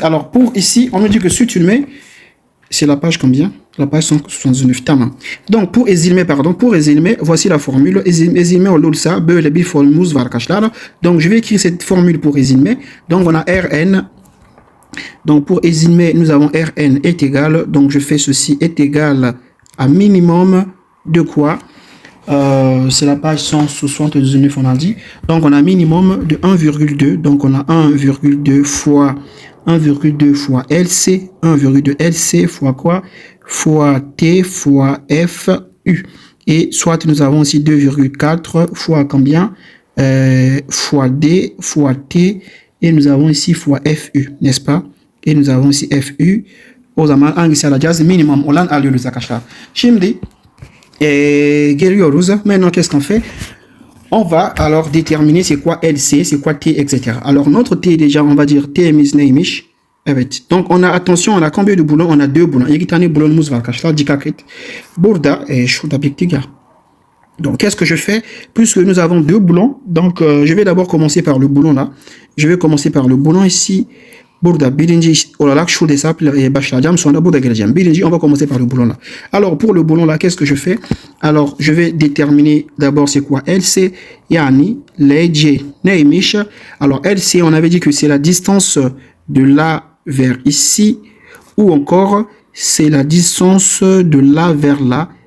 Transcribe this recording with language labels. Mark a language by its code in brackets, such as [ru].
[fr] Alors pour ici, on nous dit que sürtünme, c'est la page combien? La page 179. Tamam. Donc pour ezilme, voici la formule. [tr] Ezilme olursa böyle bir formülümüz var arkadaşlar. [fr] Donc je vais écrire cette formule pour ezilme. Donc on a Rn. Donc pour ezilme, nous avons Rn est égal. Donc je fais ceci est égal à minimum de quoi? C'est la page 179, on a dit. Donc on a minimum de 1,2. Donc on a 1,2 fois 1,2 fois LC, 1,2 LC fois quoi? Fois T fois F U. Et soit nous avons aussi 2,4 fois combien? Fois D fois T. Et nous avons ici fois FU, n'est-ce pas? Et nous avons ici FU. [tr] O zaman hangisi alacağız? Minimum olan alıyoruz arkadaşlar. Şimdi geliyoruz. [fr] Maintenant, qu'est-ce qu'on fait? On va alors déterminer c'est quoi LC, c'est quoi T, etc. Alors, notre T, déjà, on va dire [tr] T'imiz neymiş? [fr] Evet. Donc, on a, attention, on a combien de boulons? On a 2 boulons. [tr] İki tane boulonumuz var arkadaşlar. Dikkat et. Burada, şurada bekliyor. [fr] Donc, qu'est-ce que je fais? Puisque nous avons 2 boulons, donc je vais d'abord commencer par le boulon là. Je vais commencer par le boulon ici. [tr] Burada birinci olarak şurada başlayacağım, sonra burada geleceğim. [fr] Birinci, on va commencer par le boulon là. Alors pour le boulon là, qu'est-ce que je fais? Alors je vais déterminer d'abord c'est quoi LC, [tr] yani LC neymiş? [fr] Alors LC, on avait dit que c'est la distance de là vers ici, ou encore c'est la distance de là vers là.